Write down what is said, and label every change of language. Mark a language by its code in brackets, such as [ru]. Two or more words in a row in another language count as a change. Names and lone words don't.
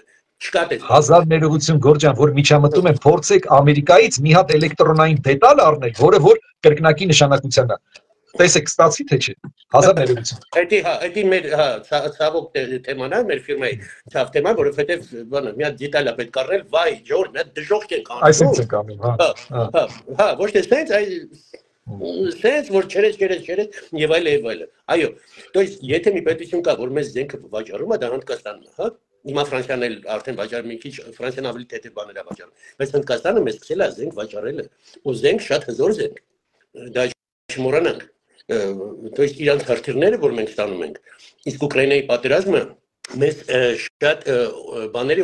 [hy] Հազար ներողություն Գորջան, որ միջամտում եմ, փորձեք Ամերիկայից մի հատ էլեկտրոնային դետալ առնել, որը որ կրկնակի նշանակության է։ տեսեք ստացի թե չէ 1000 ներողություն Դա մեր ցավոք թեման է մեր ֆիրմայի ցավ թեման, որովհետև բանը մի հատ դետալ է պետք առնել, վայ Ջորջ, նա դժոխք ենք անում։ Այսինքն ենք անում, հա, ոչ թե սենց որ չերես եւ այլ։ Այո, то есть եթե մի պետություն կա, որ մեզ զենքը վաճառում է, դա Հնդկաստանն է, հա։ Հիմա Ֆրանսիան էլ արդեն վաճառում, մի քիչ Ֆրանսիան ավելի թեթև բաներ է վաճառում։ Բայց Հնդկաստանը մեզ սկսել է զենք վաճառել, ու զենք շատ հզոր զենք։ Դա չմոռանանք։ То есть իրանց հրթիռները, որ մենք ստանում ենք, իսկ Ուկրաինայի պատերազմը մեզ շատ բաների